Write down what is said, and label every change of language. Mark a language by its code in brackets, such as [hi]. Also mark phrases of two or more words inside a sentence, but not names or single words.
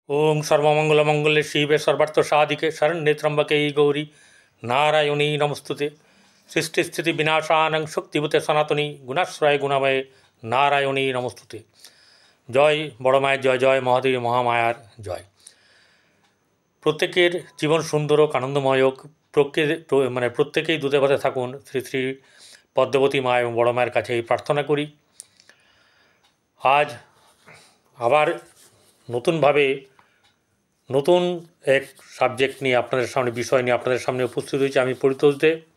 [sa] ओं सर्वमंगलमंगले शिवे सर्वार्थसाधिके शरण्ये त्र्यंबके गौरी नारायणी नमस्तुते सृष्टिस्थिति विनाशानं शक्तिभूते सनातनी गुणाश्रय गुणमये नारायणी नमस्तुते। [bn] জয় বড় মায়ের জয়, জয় মহাদেবী মহামায়ার জয়। প্রত্যেকের জীবন সুন্দর হোক, আনন্দময় হোক, প্রত্যেকেই দুধে ভাতে থাকুন, শ্রী শ্রী পদ্মবতী মা এবং বড় মায়ের কাছে এই প্রার্থনা করি। আজ আবার নতুনভাবে নতুন এক সাবজেক্ট নিয়ে আপনাদের সামনে, বিষয় নিয়ে আপনাদের সামনে উপস্থিত হয়েছে আমি পরিতোষ দে।